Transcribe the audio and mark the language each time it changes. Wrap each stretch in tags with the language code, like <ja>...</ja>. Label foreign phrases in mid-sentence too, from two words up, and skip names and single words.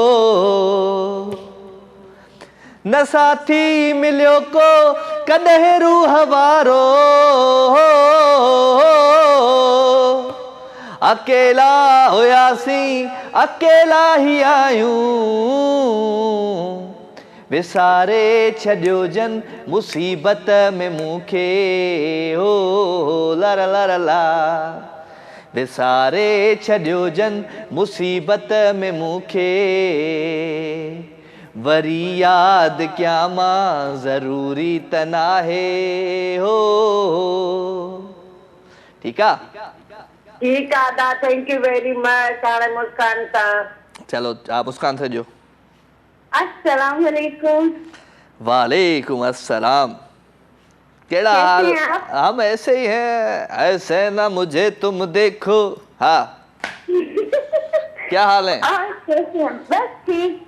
<sd>न साथी मिलियो को कॾहिं रूह वारो, अकेला हुयासीं अकेला ई आहियूं। विसारे छॾियो जन मुसीबत में मूंखे हो ला ला ला ला। विसारे छॾियो जन मुसीबत में मूंखे, वरी यादि कयां मां ज़रूरी त नाहे हो। ठीकु आहे?</sd> <hi>ठीक है,</hi> <en>Thank you very much.</en> <sd>हाणे मुस्कान सां।</sd> <hi>चलो आप मुस्कान से जो।</hi> <ar>السلام عليكم. وعليكم السلام.</ar> <sd>केड़ा हाल?</sd> <hi>हम ऐसे ही हैं, ऐसे ना मुझे तुम देखो। हाँ क्या हाल है? बस ठीक।</hi>